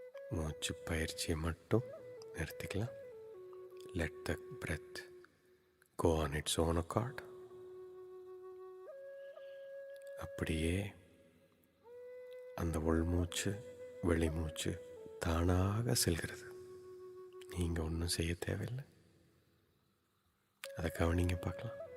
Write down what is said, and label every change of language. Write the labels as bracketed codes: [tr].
[ta] மூச்சு பயிற்சியை மட்டும் நிறுத்திக்கலாம். [en] Let the breath go on its own accord. [ta] அப்படியே அந்த உள்மூச்சு வெளிமூச்சு தானாக செல்கிறது. நீங்கள் ஒன்றும் செய்ய தேவையில்லை. அதை கவனிங்க பார்க்கலாம்.